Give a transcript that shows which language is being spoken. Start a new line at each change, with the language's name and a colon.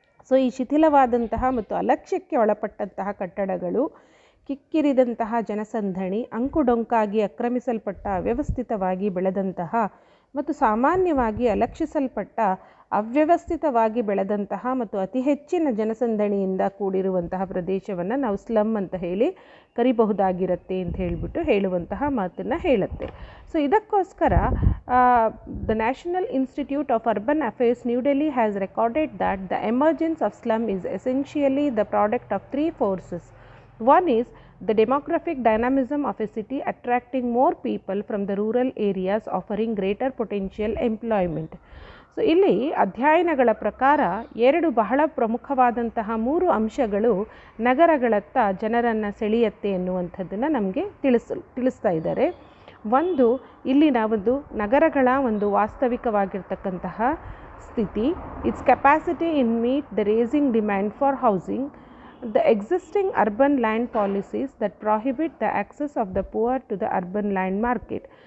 Kannada: So ಈ ಶಿಥಿಲವಾದಂತಹ ಮತ್ತು ಅಲಕ್ಷ್ಯಕ್ಕೆ ಒಳಪಟ್ಟಂತಹ ಕಟ್ಟಡಗಳು, ಕಿಕ್ಕಿರಿದಂತಹ ಜನಸಂದಣಿ, ಅಂಕುಡೊಂಕಾಗಿ ಆಕ್ರಮಿಸಲ್ಪಟ್ಟ, ಅವ್ಯವಸ್ಥಿತವಾಗಿ ಬೆಳೆದಂತಹ ಮತ್ತು ಸಾಮಾನ್ಯವಾಗಿ ಅಲಕ್ಷಿಸಲ್ಪಟ್ಟ, ಅವ್ಯವಸ್ಥಿತವಾಗಿ ಬೆಳೆದಂತಹ ಮತ್ತು ಅತಿ ಹೆಚ್ಚಿನ ಜನಸಂದಣಿಯಿಂದ ಕೂಡಿರುವಂತಹ ಪ್ರದೇಶವನ್ನು ನಾವು ಸ್ಲಮ್ ಅಂತ ಹೇಳಿ ಕರಿಬಹುದಾಗಿರುತ್ತೆ ಅಂತ ಹೇಳುವಂತಹ ಮಾತನ್ನು ಹೇಳುತ್ತೆ. ಸೊ ಇದಕ್ಕೋಸ್ಕರ
English: The National Institute of Urban Affairs New Delhi has recorded that the emergence of slum is essentially the product of 3 forces. One is the demographic dynamism of a city attracting more people from the rural areas offering greater potential employment.
Kannada: So ಇಲ್ಲಿ ಅಧ್ಯಯನಗಳ ಪ್ರಕಾರ 2 ಬಹಳ ಪ್ರಮುಖವಾದಂತಹ 3 ಅಂಶಗಳು ನಗರಗಳತ್ತ ಜನರನ್ನು ಸೆಳೆಯುತ್ತೆ ಎನ್ನುವಂಥದ್ದನ್ನು ನಮಗೆ ತಿಳಿಸ್ತಾ ಇದ್ದಾರೆ. ಒಂದು, ಇಲ್ಲಿನ ಒಂದು ನಗರಗಳ ಒಂದು ವಾಸ್ತವಿಕವಾಗಿರ್ತಕ್ಕಂತಹ ಸ್ಥಿತಿ,
English: Its capacity in meet the raising demand for housing, the existing urban land policies that prohibit the access of the poor to the urban land market.